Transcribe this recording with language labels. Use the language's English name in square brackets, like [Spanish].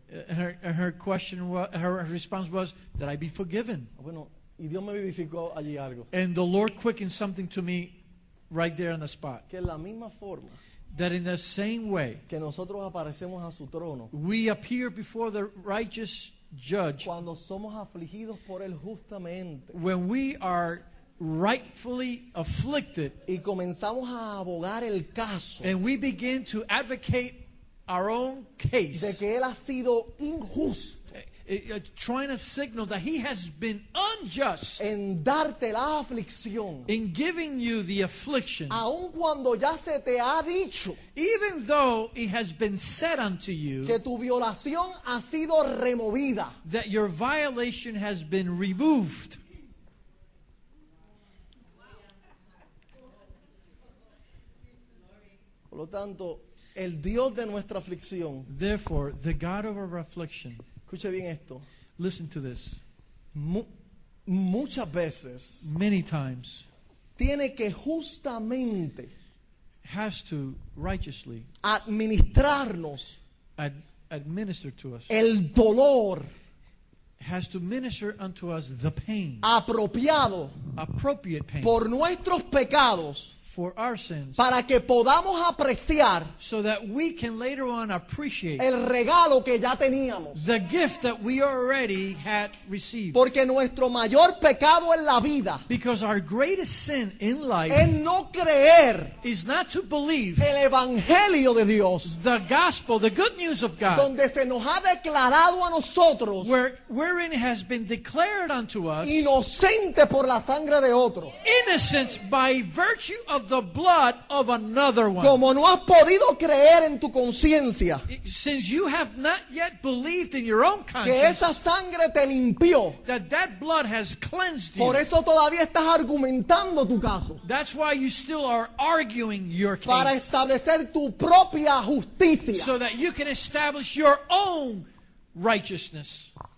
[English] Her response was that I be forgiven. [Spanish] Bueno, y Dios me vivificó allí algo. [English] And the Lord quickened something to me right there on the spot. [Spanish] Que en la misma forma [English] That in the same way, [Spanish] que nosotros aparecemos a su trono, [English] we appear before the righteous judge [Spanish] cuando somos afligidos por él justamente, [English] when we are rightfully afflicted [Spanish] y comenzamos a abogar el caso [English] and we begin to advocate our own [Spanish] de [English] case, [Spanish] que él ha sido injusto [English] trying to signal that he has been unjust [Spanish] en darte la aflicción, [English] in giving you the affliction, [Spanish] aun cuando ya se te ha dicho [English] even though it has been said unto you [Spanish] que tu violación ha sido removida. [English] that your violation has been removed. [Spanish] Por lo tanto, el Dios de nuestra aflicción, [English] Therefore, the God of our affliction, [Spanish] escuche bien esto, [English] listen to this, [Spanish] muchas veces [English] many times [Spanish] tiene que justamente [English] has to righteously [Spanish] administrarnos [English] administer to us, [Spanish] el dolor [English] has to minister unto us the pain, [Spanish] apropiado [English] appropriate pain [Spanish] por nuestros pecados, [English] for our sins, [Spanish] para que podamos apreciar [English] so that we can later on appreciate [Spanish] el regalo que ya teníamos. [English] the gift that we already had received. [Spanish] Porque nuestro mayor pecado en la vida [English] Because our greatest sin in life [Spanish] es no creer [English] is not to believe [Spanish] el evangelio de Dios, [English] the gospel, the good news of God, [Spanish] donde se nos ha declarado a nosotros [English] wherein it has been declared unto us [Spanish] inocente por la sangre de otro. [English] innocent by virtue of the blood of another one. [Spanish] Como no has podido creer en tu conciencia [English] Since you have not yet believed in your own [Spanish] que [English] conscience [Spanish] esa sangre te limpió, [English] that blood has cleansed you, [Spanish] por eso todavía estás argumentando tu caso [English] that's why you still are arguing your [Spanish] para [English] case, [Spanish] establecer tu propia justicia. [English] so that you can establish your own righteousness.